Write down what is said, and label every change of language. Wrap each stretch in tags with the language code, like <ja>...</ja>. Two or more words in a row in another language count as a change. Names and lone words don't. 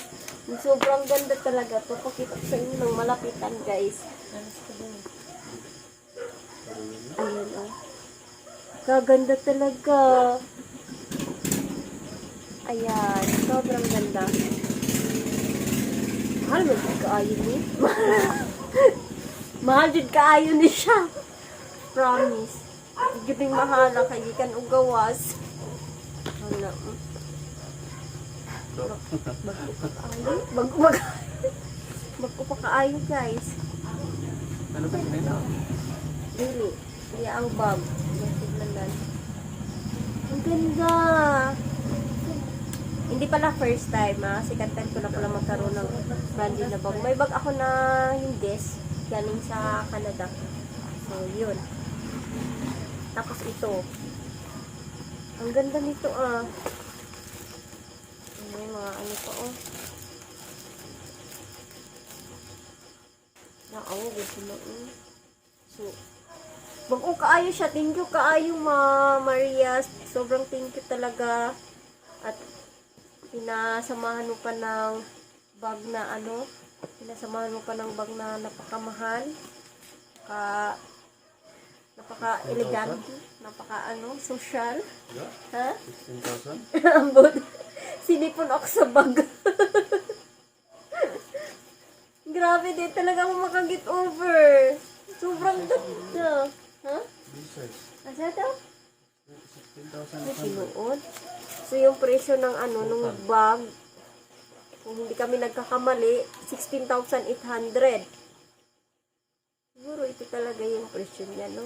<tl>Sobrang ganda talaga to. Pakita ko sa inyo ng malapitan, guys. Ayan, oh. Kaganda talaga. Ayan, sobrang ganda.</tl> <ceb>Mahal mo din kaayo ni. Mahal din kaayo ni siya. Promise. Gibing mahala kay gikan og gawas. Hala. Bago pa kaayo guys.</ceb> <tl>Ano ba yun na?</tl> <ceb>Dili. Iya ang bag. Tignan.</ceb> <tl>Ang ganda. Hindi pala</tl> <en>first time</en> <tl>ha. Second time ko na pala magkaroon ng branded na bag. May bag ako na yung guess. Galing sa Canada. So, yun. Tapos ito. Ang ganda nito ah. May mga ano pa oh.</tl> <ceb>Naaw, gusto mo So, bago kaayo siya.</ceb> <en>Thank you</en> <ceb>kaayo Maria. Sobrang</ceb> <en>thank you</en> <ceb>talaga.</ceb> <tl>At pinasamahan mo pa ng bag na ano, pinasamahan mo pa ng bag na napakamahal, napaka-elegante, social. Ha? 16,000?</tl> <ceb>Ambot. Sinipon ako sa bag. Grabe din talaga ako makag-get over.</ceb> <tl>Sobrang ganda. Ha? B-size.</tl> <ceb>Asa daw? 16,000. Sinuod.</ceb> <tl>So, yung presyo ng ano, nung bag, kung hindi kami nagkakamali, 16,800. Siguro ito talaga yung presyo niya, no?</tl>